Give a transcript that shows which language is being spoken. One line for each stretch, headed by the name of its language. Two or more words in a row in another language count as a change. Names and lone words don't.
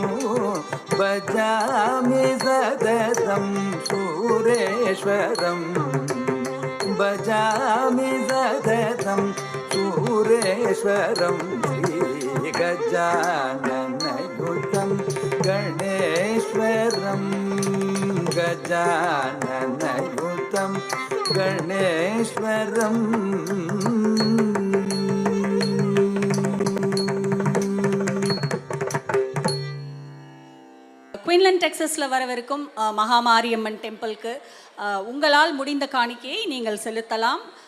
Sanskrit: भजामि सततं सुरेश्वरं भजामि सततं सुरेश्वरं श्रीगजाननयुतं गणेश्वरं गजाननयुतं गणेश्वरम्
Tamil: குயின்லாண்ட் டெக்ஸஸில் வரவிருக்கும் மகாமாரியம்மன் டெம்பிளுக்கு உங்களால் முடிந்த காணிக்கையை நீங்கள் செலுத்தலாம்.